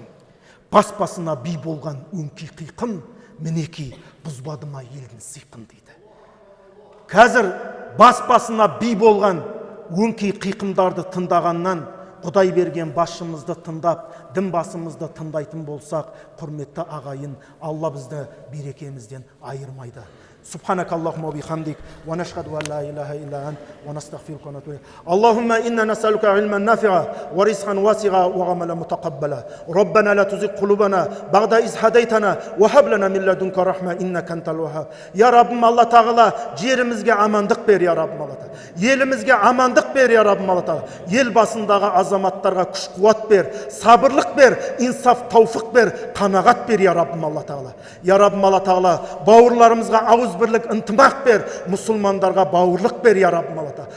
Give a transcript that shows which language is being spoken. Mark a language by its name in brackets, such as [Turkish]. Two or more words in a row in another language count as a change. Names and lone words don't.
[Kazakh] Бас-басына би болған өңкей қиқым, мінекей бұзбады ма елдің сыйқын дейді. Қазір басына би болған өңкей қиқымдарды тыңдағаннан Құдай берген басшымызды тыңдап, дін басымызды тыңдайтын болсақ, құрметті ағайын, Алла бізді берекемізден айырмайды. [Arabic] سبحانك اللهم وبحمدك ونشهد أن لا إله إلا أنت ونستغفرك ونتوب إليك. اللهم إنا نسألك علما نافعا ورزقا واسعا وعملا متقبلا. ربنا لا تزغ قلوبنا بعد إذ هديتنا وهب لنا من لدنك رحمة إنك أنت الوهاب. يا رب الله تعالى [Kazakh] жерімізге амандық бер ya Rabbim Allah Teala. Елімізге амандық бер ya Rabbim Allah Teala. Ел басындағы азаматтарға күш қуат бер, сабырлық бер, инсаф тауфық бер, қанағат бер ya Rabbim Allah Teala. Ya Rabbim Allah Teala бауырларымызға ауыз бірлік ынтымақ бер, мұсылмандарға бауырлық бер ya Rabbim Allah Teala.